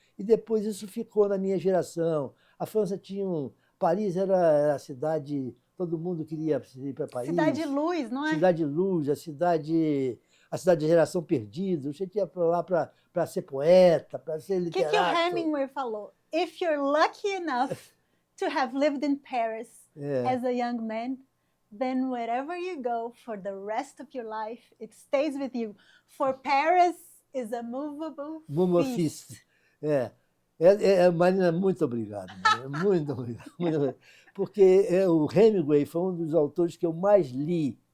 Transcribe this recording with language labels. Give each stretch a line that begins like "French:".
Portuguese: E depois isso ficou na minha geração. A França tinha Paris era a cidade... Todo mundo queria ir para Paris. Cidade Luz, não é? Cidade Luz, a cidade da geração perdida. Você ia para lá para ser poeta, para ser O literato. que o Hemingway falou?
English: If you're lucky enough to have lived in Paris as a young man, then wherever you go for the rest of your life, it stays with you. For Paris is a movable feast.
Portuguese: Marina, muito obrigado. Muito obrigado. Porque o Hemingway foi um dos autores que eu mais li.